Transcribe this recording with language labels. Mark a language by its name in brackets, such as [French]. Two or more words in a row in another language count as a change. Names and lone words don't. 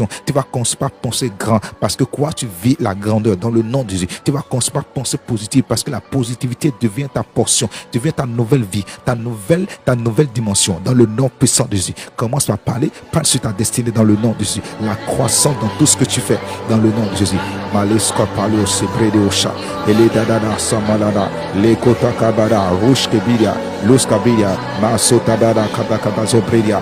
[French] Tu vas commencer par penser grand parce que quoi? Tu vis la grandeur dans le nom de Jésus. Tu vas commencer par penser positive parce que la positivité devient ta portion, devient ta nouvelle vie, ta nouvelle dimension dans le nom puissant de Jésus. Commence par parler, parle sur ta destinée dans le nom de Jésus. La croissance dans tout ce que tu fais dans le nom de Jésus. Malesko palo sebrede osha. Ele dadada samala. Le kota kabada rush kebiria lus kabiria masota bada kabakaba zobredia.